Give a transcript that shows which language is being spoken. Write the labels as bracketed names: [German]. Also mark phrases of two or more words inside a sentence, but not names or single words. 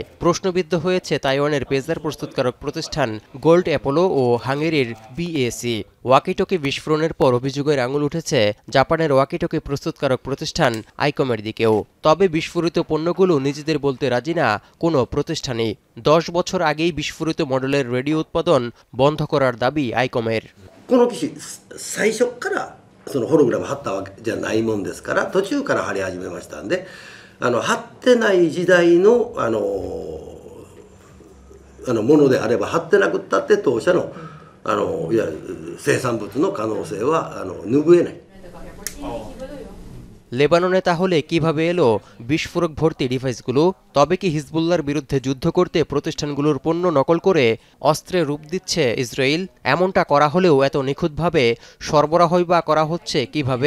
[Bangla] প্রশ্নবিদ্ধ হয়েছে তাইওয়ানের পেজার প্রস্তুতকারক প্রতিষ্ঠান গোল্ড অ্যাপোলো ও হাঙ্গেরির বিএসি। ওয়াকিটকি বিস্ফোরণের পর অভিযোগের আঙুল উঠেছে জাপানের ওয়াকিটকি প্রস্তুতকারক প্রতিষ্ঠান আইকমের দিকেও। তবে বিস্ফোরিত পণ্যগুলো নিজেদের বলতে রাজি না কোনো প্রতিষ্ঠানই। 10 বছর আগেই বিস্ফোরিত মডেলের রেডিও উৎপাদন বন্ধ করার দাবি আইকমের। [Japanese] この機種最初からそのホログラム貼ったわけじゃないもんですから、途中から貼り始めましたんで、貼ってない時代のものであれば貼ってなくったって当社のいわゆる生産物の可能性は拭えない。 [Bangla] লেবাননে তাহলে কিভাবে এলো বিস্ফোরক ভর্তি ডিভাইসগুলো? তবে কি হিজবুল্লাহর বিরুদ্ধে যুদ্ধ করতে প্রতিষ্ঠানগুলোর পণ্য নকল করে অস্ত্রে রূপ দিচ্ছে ইসরায়েল? এমনটা করা হলেও এত নিখুঁতভাবে সরবরাহই বা করা হচ্ছে কিভাবে?